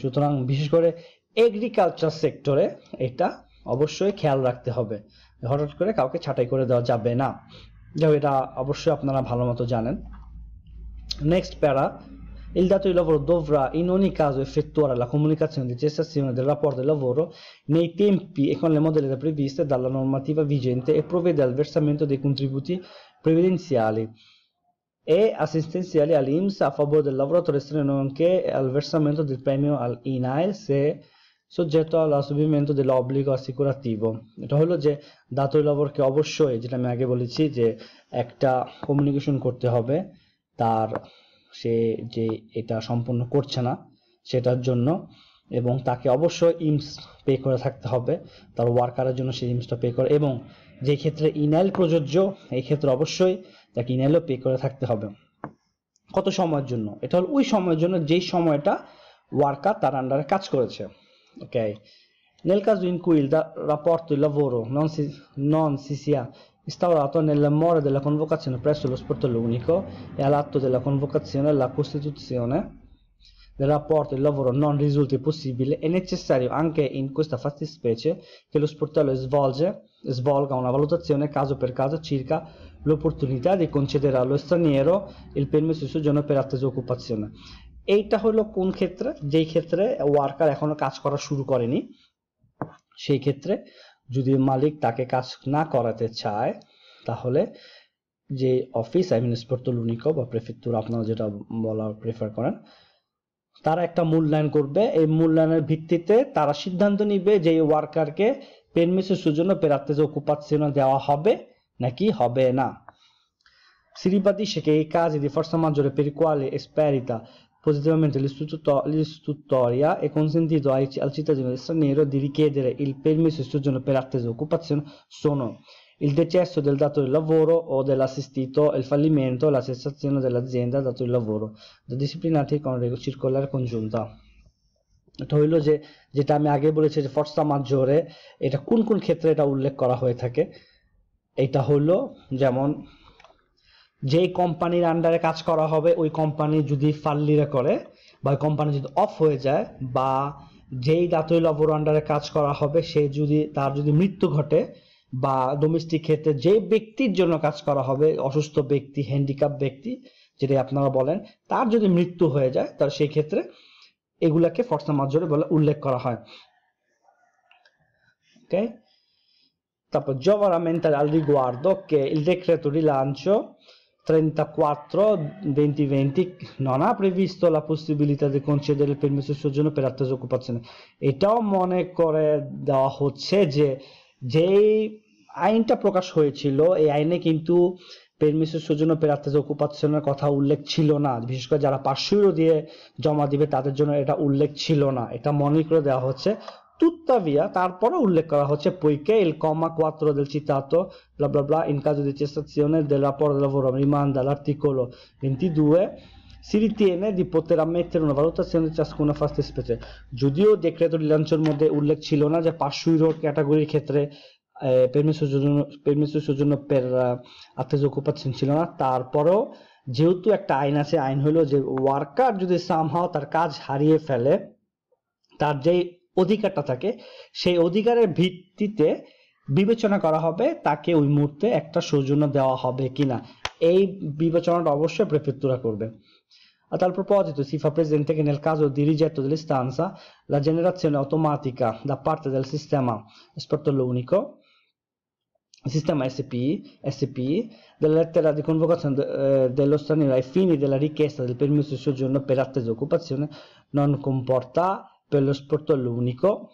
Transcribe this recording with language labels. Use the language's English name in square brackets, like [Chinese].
[Bangla] সুতরাং বিশেষ করে এগ্রিকালচার সেক্টরে এটা অবশ্যই খেয়াল রাখতে হবে, হঠাৎ করে কাউকে ছাঁটাই করে দেওয়া যাবে না। যাও, এটা অবশ্যই আপনারা ভালো মতো জানেন। নেক্সট প্যারা, [Italian] il datore di lavoro dovrà in ogni caso effettuare la comunicazione di cessazione del rapporto di lavoro nei tempi e con le modalità previste dalla normativa vigente e provvede al versamento dei contributi previdenziali e assistenziali all'INPS a favore del lavoratore straniero, nonché al versamento del premio all'INAIL se soggetto all'assolvimento dell'obbligo assicurativo। [Bangla] এটা হলো যে দাতুই লাভরকে অবশ্যই, যেটা আমি আগে বলেছি, যে একটা কমিউনিকেশন করতে হবে তার সে যে এটা সম্পূর্ণ করছে না সেটার জন্য, এবং তাকে অবশ্যই ইমস পে করে থাকতে হবে তার ওয়ার্কারের জন্য, সেই ইমসটা পে করে, এবং যে ক্ষেত্রে ইনাইল প্রযোজ্য এই ক্ষেত্রে অবশ্যই তাকে ইনাইলও পে করে থাকতে হবে। কত সময়ের জন্য? এটা হলো ওই সময়ের জন্য যেই সময়টা ওয়ার্কার তার আন্ডারে কাজ করেছে। [Italian] ওকে, nel caso in cui il rapporto di lavoro non si sia instaurato nelle more della convocazione presso lo sportello unico e all'atto della convocazione la costituzione del rapporto di lavoro non risulti possibile, è necessario anche in questa fattispecie che lo sportello svolga una valutazione caso per caso circa l'opportunità di concedere allo straniero il permesso di soggiorno per attesa occupazione. [Bangla] এইটা হলো কোন ক্ষেত্রে? যেই ক্ষেত্রে worker এখনো কাজ করা শুরু করেনি, সেই ক্ষেত্রে যদি মালিক তাকে কাজ না করাতে চায়, তাহলে যে অফিস স্পর্tello unico বা প্রেফেক্টুর, আপনারা যেটা বলা প্রেফার করেন, তারা একটা মূল্যায়ন করবে। এই মূল্যায়নের ভিত্তিতে তারা সিদ্ধান্ত নিবে যে এই ওয়ার্কারকে [Italian] permesso di soggiorno per attesa occupazione [Bangla] দেওয়া হবে নাকি হবে না। [Italian] Si ribadisce che i casi di forza maggiore per i quali esperita positivamente l'istruttoria è consentito al cittadino straniero di richiedere il permesso di soggiorno per attesa di occupazione sono il decesso del datore di lavoro o dell'assistito, il fallimento e la cessazione dell'azienda datore di lavoro, da disciplinati con circolare congiunta. [Bangla] এটা হইলো যে যেটা আমি আগে বলেছি যে ফর্সা মাজ্জোরে, এটা কোন কোন ক্ষেত্রে এটা উল্লেখ করা হয়ে থাকে। এটা হলো যেমন যেই কোম্পানির আন্ডারে কাজ করা হবে ওই কোম্পানি যদি ফাল্লিরা করে বা ওই কোম্পানি যদি অফ হয়ে যায়, বা যেই দাতই লবর আন্ডারে কাজ করা হবে সে যদি তার যদি মৃত্যু ঘটে, বা ডোমেস্টিক ক্ষেত্রে যে ব্যক্তির জন্য কাজ করা হবে, অসুস্থ ব্যক্তি, হ্যান্ডিক্যাপ ব্যক্তি যেটা আপনারা বলেন, তার যদি মৃত্যু হয়ে যায় তাহলে সেই ক্ষেত্রে এগুলাকে ফর্সা মাজ্জোরে বলে উল্লেখ করা হয়। ওকে, তারপর [Italian] giova rammentare al riguardo che il decreto rilancio 34/2020 non ha previsto la possibilità di concedere il permesso di soggiorno per attesa occupazione. [Bangla] এটাও মনে করে দেওয়া হচ্ছে যে যেই আইনটা প্রকাশ হয়েছিল এই আইনে কিন্তু [Italian] permesso di soggiorno per attesa occupazione [Bangla] কথা উল্লেখ ছিল না, বিশেষ করে যারা 500 ইউরো দিয়ে জমা দিবে তাদের জন্য এটা উল্লেখ ছিল না, এটা মনে করে দেওয়া হচ্ছে। [Italian] Tuttavia, [Bangla] তারপরে উল্লেখ করা হচ্ছে [Italian] poiché il comma 4 del citato bla bla bla in caso di cessazione del rapporto di lavoro rimanda all'articolo 22, si ritiene di poter ammettere una valutazione di ciascuna fattispecie. [Bangla] যদিও decreto rilancio মধ্যে উল্লেখ ছিল না যে 500 ইউরো ক্যাটাগরির ক্ষেত্রে [Italian] permesso di soggiorno per attesa occupazione [Bangla] ছিল না, তারপরেও যেহেতু একটা আইন আছে, আইন হলো যে ওয়ার্কার যদি সামহাও তার কাজ হারিয়ে ফেলে, তার যে অধিকারটা থাকে সেই অধিকারের ভিত্তিতে বিবেচনা করা হবে তাকে ওই মুহূর্তে একটা সৌজন্য দেওয়া হবে কিনা। এই বিবেচনাটা অবশ্যই প্রেফেক্টুরা করবে। [Italian] A tal proposito si fa presente che nel caso di rigetto dell'istanza la generazione automatica da parte del sistema sportello unico, sistema SPI della lettera di convocazione dello straniero ai fini della richiesta del permesso di soggiorno per attesa di occupazione non comporta per lo sportello unico